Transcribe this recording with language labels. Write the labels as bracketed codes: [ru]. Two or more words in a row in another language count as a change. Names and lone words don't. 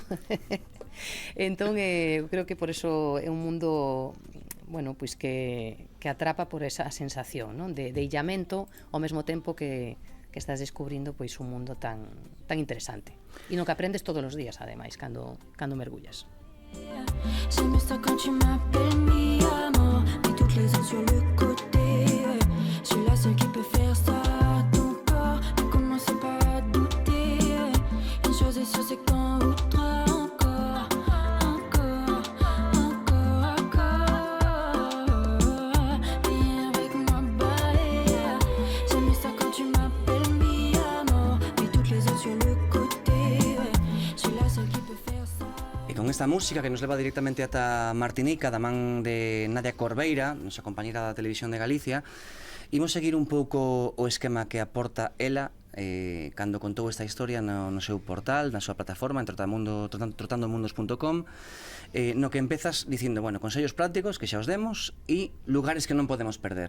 [gl] Entón, creo que por eso é un mundo, bueno, pois que atrapa por esa sensación, non? De illamento, ao mesmo tempo que estás descubrindo pois un mundo tan interesante. E no que aprendes todos os días, ademais, cando mergullas. [fr] J'aime ça quand tu m'appelles [es] mi amor, [fr] mais toutes les autres sur le côté. Je suis la seule qui peut faire ça. Ton corps ne commence pas à douter. Une chose est sûre, c'est qu'en outre encore. Viens avec moi, bye. J'aime ça quand tu m'appelles [es] mi amor, [fr] mais toutes les autres sur le côté. Je suis la seule qui peut faire ça. [gl] E con esta música que nos leva directamente ata Martinica, da man de Nadia Corveira, nosa compañera da Televisión de Galicia, imos seguir un pouco o esquema que aporta ela cando contou esta historia no seu portal, na súa plataforma, en trotandomundos.com, no que empezas dicindo, bueno, consellos prácticos que xa os demos e lugares que non podemos perder.